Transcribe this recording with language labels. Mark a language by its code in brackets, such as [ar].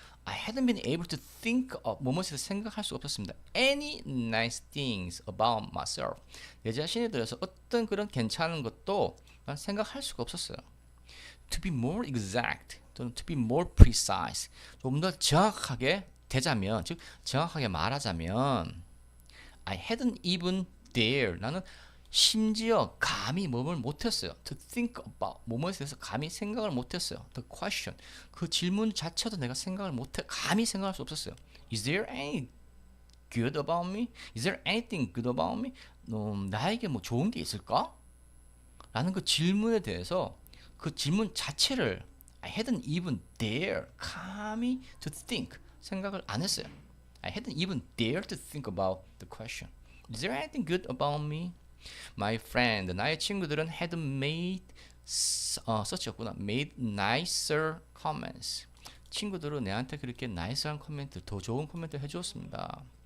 [en] I hadn't been able to think of [ko] 뭐뭐에서 생각할 수 없었습니다. [en] Any nice things about myself [ko] 내 자신에 대해서 어떤 그런 괜찮은 것도 난 생각할 수가 없었어요. [en] To be more exact 또는 to be more precise [ko] 좀 더 정확하게 되자면 즉 정확하게 말하자면 [en] I hadn't even dare [ko] 나는 심지어 감히 뭐뭘 못했어요. [en] To think about [ko] 뭐뭐에 대해서 감히 생각을 못했어요. [en] The question [ko] 그 질문 자체도 내가 생각을 못해 감히 생각할 수 없었어요. [en] Is there any good about me? Is there anything good about me? [ko] 나에게 뭐 좋은 게 있을까? 라는 그 질문에 대해서 그 질문 자체를 [en] I hadn't even dare 감히 to think [ko] 생각을 안 했어요. [en] I hadn't even dared to think about the question. Is there anything good about me? My friend, [ko] 나의 친구들은 [en] had made [ko] 썼었구나. [en] made nicer comments. [ko] 친구들은 내한테 그렇게 nice한 코멘트, 더 좋은 코멘트 해주었습니다.